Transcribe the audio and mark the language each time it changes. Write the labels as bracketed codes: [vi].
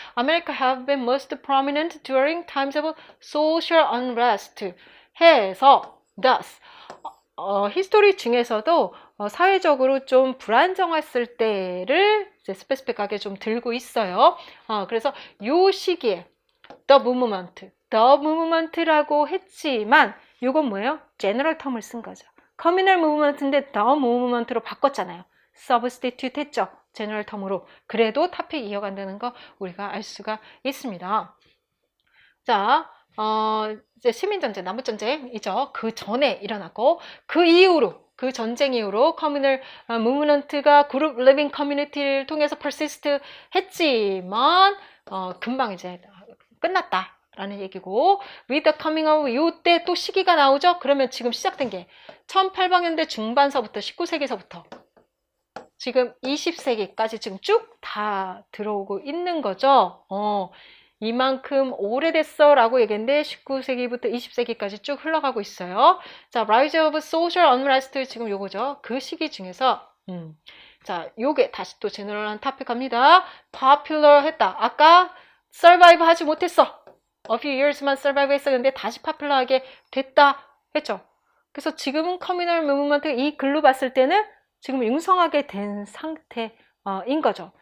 [en] America have been most prominent during times of social unrest [ko] 해서 thus 히스토리 중에서도 사회적으로 좀 불안정했을 때를 이제 스페시픽하게 좀 들고 있어요. 그래서 요 시기에 the movement라고 했지만 요건 뭐예요? 제너럴 텀을 쓴 거죠. communal movement인데 the movement로 바꿨잖아요. substitute 했죠. 제너럴 텀으로. 그래도 토픽 이어간다는 거 우리가 알 수가 있습니다. 자, 이제 시민전쟁, 남북전쟁이죠. 그 전에 일어났고 그 이후로 그 전쟁 이후로 커뮤널 무브먼트가 그룹 리빙 커뮤니티를 통해서 퍼시스트 했지만 금방 이제 끝났다라는 얘기고 [en] with the coming of [ko] 이때 또 시기가 나오죠. 그러면 지금 시작된 게 1800년대 중반서부터 19세기서부터 지금 20세기까지 지금 쭉 다 들어오고 있는 거죠. 이만큼 오래됐어 라고 얘기했는데 19세기부터 20세기까지 쭉 흘러가고 있어요. 자, Rise of Social Unrest 지금 요거죠. 그 시기 중에서 자, 요게 다시 또 제너럴한 토픽 갑니다. Popular 했다. 아까 survive 하지 못했어. A few years만 survive 했었는데 다시 popular하게 됐다 했죠. 그래서 지금은 communal movement 이 글로 봤을 때는 지금 융성하게 된 상태인 거죠.